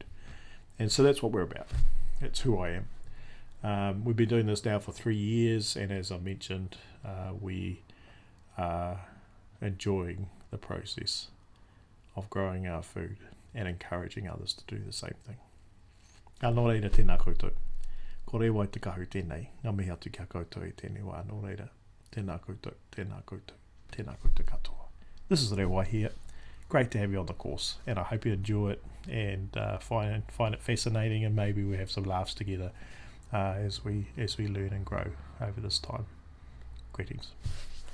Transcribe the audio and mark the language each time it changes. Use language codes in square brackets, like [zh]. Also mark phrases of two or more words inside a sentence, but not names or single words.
[en] And so that's what we're about. That's who I am. We've been doing this now for 3 years, and as I mentioned, we are enjoying the process of growing our food and encouraging others to do the same thing. [mi] Nō reira, tēnā koutou. Ko re wai te kahu tēnei, ngā mihi atu kia koutou e tēnei wā. Nō reira, tēnā koutou, tēnā koutou, tēnā koutou katoa. [en] This is Rewai here. Great to have you on the course, and I hope you enjoy it and find it fascinating, and maybe we have some laughs together as we learn and grow over this time. Greetings.